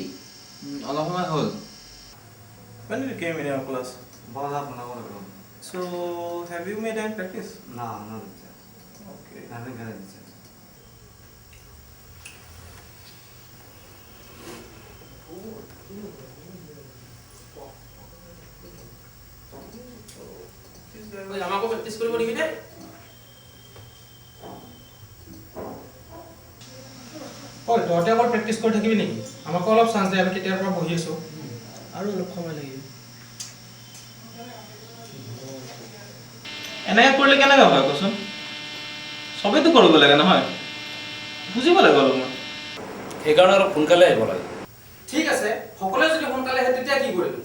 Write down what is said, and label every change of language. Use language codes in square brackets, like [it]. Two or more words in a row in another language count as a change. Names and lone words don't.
[en] All of my whole. When did you came in your class? About half an hour ago. So, have you made any practice? No, not teacher. Okay. I haven't got a teacher. [as] অই, আমাক practice কৰিব দিবি নে? অই, তই আকৌ practice কৰি থাকিবি নেকি? আমাক অলপ chance দে আমি কেতিয়াৰ পৰা বহি আছোঁ. আৰু অলপ সময় লাগিব। এনেকৈ কৰিলে কেনেকৈ হয় কোৱাচোন? সবেতো কৰিব লাগে নহয়। বুজিব লাগে অলপ। সেইকাৰণে অলপ সোনকালে আহিব লাগে। ঠিক আছে, সকলে যদি সোনকালে আহে তেতিয়া কি কৰিবি?